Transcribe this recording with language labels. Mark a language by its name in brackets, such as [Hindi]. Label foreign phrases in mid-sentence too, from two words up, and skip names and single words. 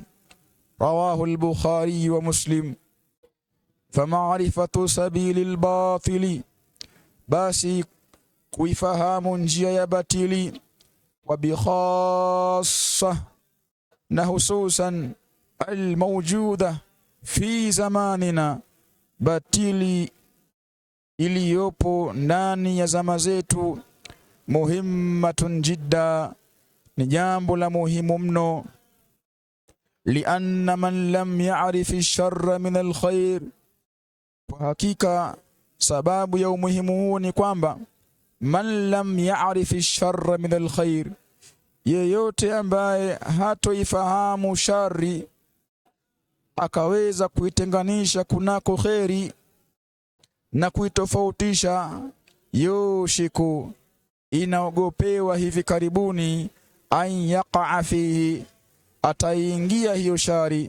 [Arabic] رواه البخاري ومسلم. فمعرفة سبيل الباطل, [Swahili] basi kuifahamu njia ya batili, [Arabic] وبخاصة, [Swahili] na hususan [Arabic] الموجودة في زماننا, [Swahili] batili iliyopo ndani ya zama zetu, [Arabic] مهمة جدا, [Swahili] ni jambo la muhimu mno. [Arabic] لأن من لم يعرف الشر من الخير, [Swahili] kwa hakika sababu ya umuhimu huu ni kwamba [Arabic] من لم يعرف الشر من الخير, [Swahili] yeyote ambaye hatoifahamu shari akaweza kuitenganisha kunako kheri na kuitofautisha, yushiku, inaogopewa hivi karibuni, [Arabic] أن يقع فيه, [Swahili] ataingia hiyo shari.